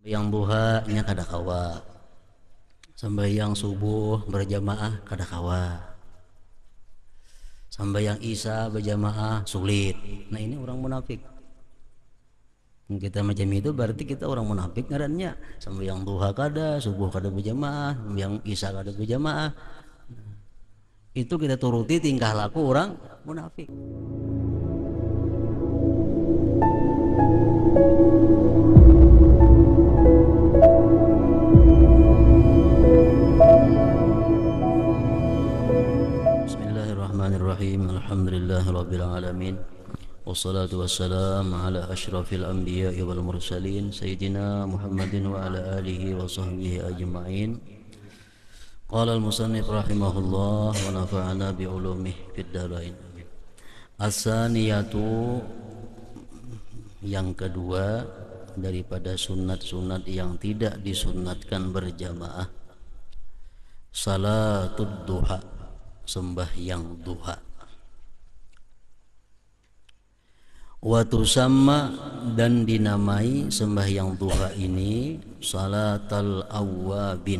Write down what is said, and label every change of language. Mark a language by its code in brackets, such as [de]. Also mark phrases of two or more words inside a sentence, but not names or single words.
[bjn] Yang duha nya kada kawa, sambayang subuh berjamaah kada kawa, sambayang isya berjamaah sulit. Nah ini orang munafik. Kita macam itu berarti kita orang munafik ngarannya. Sambayang duha kada, subuh kada berjamaah, sambayang isya kada berjamaah. Itu kita turuti tingkah laku orang munafik. [ar] بسم الله الرحمن الرحيم. الحمد لله رب العالمين والصلاة والسلام على أشرف الأنبياء والمرسلين سيدنا محمد وعلى آله وصحبه أجمعين. قال المصنف رحمه الله ونفعنا بعلومه في الدارين. [ms] As-saniyatu, yang kedua daripada sunat-sunat yang tidak disunatkan berjamaah, [ar] صلاة الضحى, [ms] sembahyang duha. [ar] وتسمى, [ms] dan dinamai sembahyang duha ini [ar] صلاة الأوابين.